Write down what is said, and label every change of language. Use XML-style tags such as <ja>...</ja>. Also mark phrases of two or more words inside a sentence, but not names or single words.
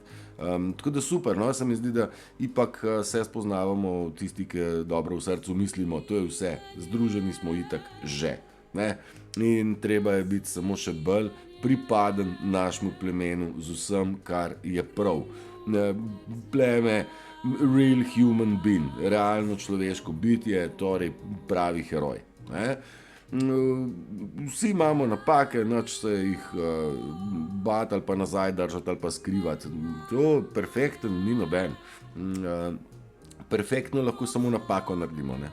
<sl>Tako da super, no, se mi zdi, da ipak se spoznavamo tisti, ki dobro v srcu mislimo, to je vse, združeni smo itak že, ne, in treba je biti samo še bolj pripaden našemu plemenu z vsem, kar je prav. Pleme,</sl> <en>real human being,</en> <sl>realno človeško bitje, torej pravi heroj, ne. Vsi imamo napake, nič se jih bati ali pa nazaj držati ali pa skrivati. To perfekten ni noben. Perfektno lahko samo napako naredimo, ne?</sl>